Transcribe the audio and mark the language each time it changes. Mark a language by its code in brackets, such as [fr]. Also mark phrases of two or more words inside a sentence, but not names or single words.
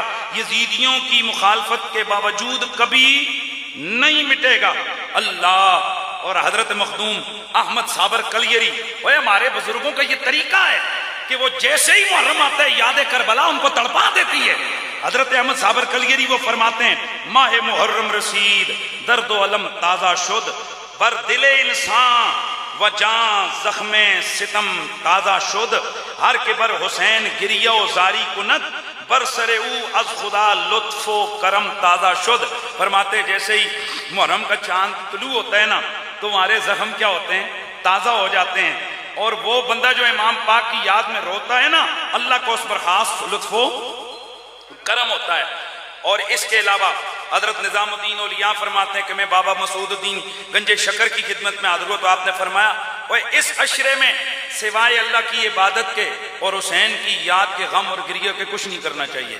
[ur] یزیدیوں کی مخالفت کے باوجود کبھی نہیں مٹے گا. اللہ اور حضرت مخدوم احمد صابر کلیری، وہ ہمارے بزرگوں کا یہ طریقہ ہے کہ وہ جیسے ہی محرم آتا ہے یاد کربلا ان کو تڑپا دیتی ہے. حضرت احمد صابر کلیری وہ فرماتے ہیں [fa] ماہ محرم رسید درد و علم تازہ شد، بر دل انسان و جان زخم ستم تازہ شد، ہر کے بر حسین گریہ و زاری کنت، بر سر او از خدا لطف و کرم تازہ شد. [ur] فرماتے جیسے ہی محرم کا چاند طلوع ہوتا ہے نا تو ہمارے زخم کیا ہوتے ہیں؟ تازہ ہو جاتے ہیں. اور وہ بندہ جو امام پاک کی یاد میں روتا ہے نا، اللہ کو اس پر خاص لطف و کرم ہوتا ہے. اور اس کے علاوہ حضرت نظام الدین اولیاء فرماتے ہیں کہ میں بابا مسعود الدین گنج شکر کی خدمت میں حاضر ہوا تو آپ نے فرمایا وہ اس عشرے میں سوائے اللہ کی عبادت کے اور حسین کی یاد کے غم اور گریہ کے کچھ نہیں کرنا چاہیے.